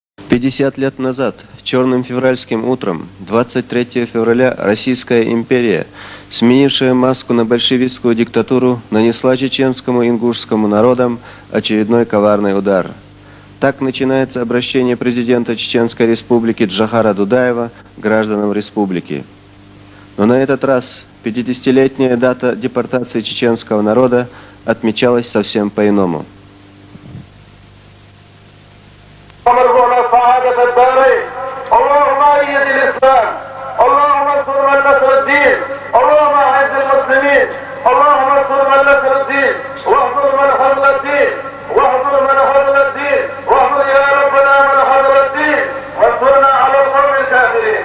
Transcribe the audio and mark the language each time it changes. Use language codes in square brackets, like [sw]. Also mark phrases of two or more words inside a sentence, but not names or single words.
[ru] 50 лет назад, черным февральским утром, 23 февраля, Российская империя, сменившая маску на большевистскую диктатуру, нанесла чеченскому и ингушскому народам очередной коварный удар. Так начинается обращение президента Чеченской республики Джохара Дудаева к гражданам республики. Но на этот раз 50-летняя дата депортации чеченского народа отмечалась совсем по-иному. [ar] وارزقنا سعادة الدارين. اللهم أيد الإسلام، اللهم انصر من نصر الدين، اللهم أعز المسلمين، اللهم انصر من نصر الدين، واحضر من حضر الدين، واحضر من حضر الدين، واحضر يا ربنا من حضر الدين، وانصرنا على القوم الكافرين.